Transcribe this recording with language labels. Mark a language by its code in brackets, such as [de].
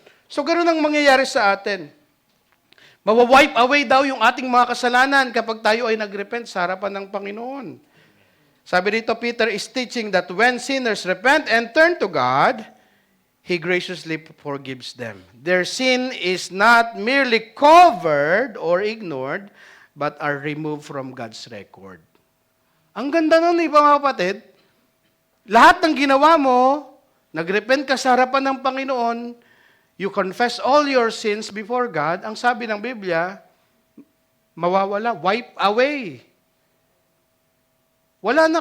[tl] So ganoon ang mangyayari sa atin. Mawawipe away daw yung ating mga kasalanan kapag tayo ay nagrepent sa harapan ng Panginoon. Sabi dito, [en] Peter is teaching that when sinners repent and turn to God, He graciously forgives them. Their sin is not merely covered or ignored, but are removed from God's record. [tl] Ang ganda nun, mga kapatid. Lahat ng ginawa mo, nagrepent ka sa harapan ng Panginoon, [en] you confess all your sins before God, [tl] ang sabi ng Biblia, mawawala, [en] wipe away. [tl] Wala na.